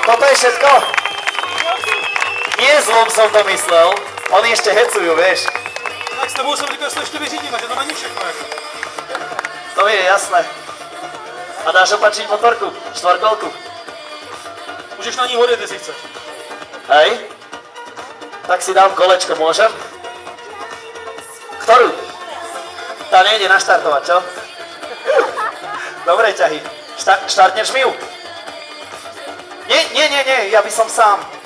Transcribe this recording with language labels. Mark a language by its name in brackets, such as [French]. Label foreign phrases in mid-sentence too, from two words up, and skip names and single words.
[Slovak] je všetko? Nie zlom som to myslel. Oni ešte hecujú, vieš. [Czech] Tak s tebou jsem říkal, že se ještě vyřídíme, že to není všechno. Jako. To mi je jasné. [Slovak] A dáš opačiť motorku, štvorkolku. [Czech] Můžeš na ní hodit, jestli chceš. [Slovak] Hej? Tak si dám kolečko, môžem? Ktorú? Tá nejde naštartovať, čo? Dobre, ťahy. Štartneš mi ju? Nie, ja by som sám.